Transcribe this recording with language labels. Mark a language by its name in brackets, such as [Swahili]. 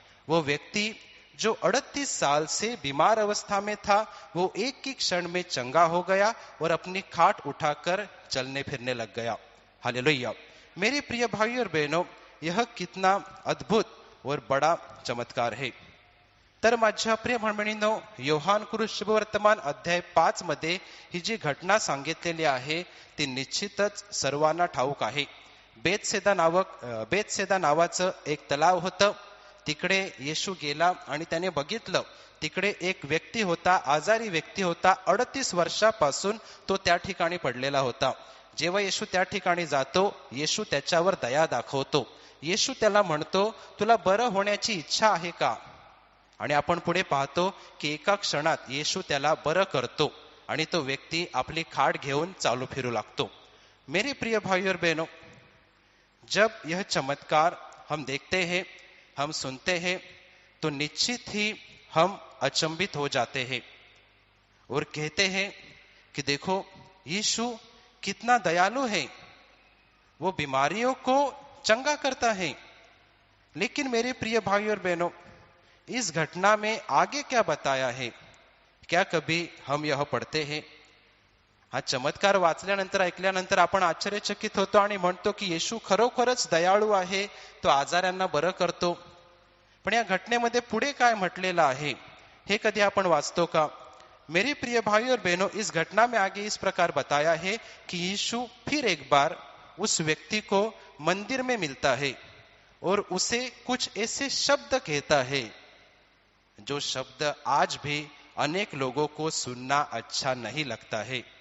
[Hindi] वो व्यक्ति जो 38 साल से बीमार अवस्था में था, वो एक ही क्षण में चंगा हो गया और अपनी खाट उठाकर चलने फिरने लग गया. हालेलुया. मेरे प्रिय भाई और बहनों, यह कितना अद्भुत और बड़ा चमत्कार है. [Marathi] तर माझ्या प्रिय भगिनींनो, योहान कृत शुभवर्तमान अध्याय 5 मध्ये ही जी घटना सांगितलेली आहे ती निश्चितच सर्वांना ठाऊक आहे. बेतसेदा नावाचं एक तलाव होतं. तिकडे येशू गेला आणि त्याने बघितलं, तिकडे एक व्यक्ती होता, आजारी व्यक्ती होता. 38 वर्षापासून तो त्या ठिकाणी पडलेला होता. जेव्हा येशू त्या ठिकाणी जातो, येशू त्याच्यावर दया दाखवतो. येशू त्याला म्हणतो, तुला बरं होण्याची इच्छा आहे का? आणि आपण पुढे पाहतो की एका क्षणात येशू त्याला बरं करतो आणि तो व्यक्ती आपली खाट घेऊन चालू फिरू लागतो. [Hindi] मेरे प्रिय भाई और बहनों, जब यह चमत्कार हम देखते हैं, हम सुनते हैं, तो निश्चित ही हम अचंभित हो जाते हैं और कहते हैं कि देखो यीशु कितना दयालु है, वो बीमारियों को चंगा करता है. लेकिन मेरे प्रिय भाई और बहनों, इस घटना में आगे क्या बताया है? क्या कभी हम यह पढ़ते हैं? [Marathi] हा चमत्कार वाचल्यानंतर, ऐकल्यानंतर आपण आश्चर्यचकित होतो आणि म्हणतो की येशू खरोखरच दयाळू आहे, तो आजारांना बरं करतो. पण या घटनेमध्ये पुढे काय म्हटलेलं आहे हे कधी आपण वाचतो का? [Hindi] मेरे प्रिय भाई और बहनों, इस घटना में आगे इस प्रकार बताया है कि यीशु फिर एक बार उस व्यक्ति को मंदिर में मिलता है और उसे कुछ ऐसे शब्द कहता है जो शब्द आज भी अनेक लोगों को सुनना अच्छा नहीं लगता है.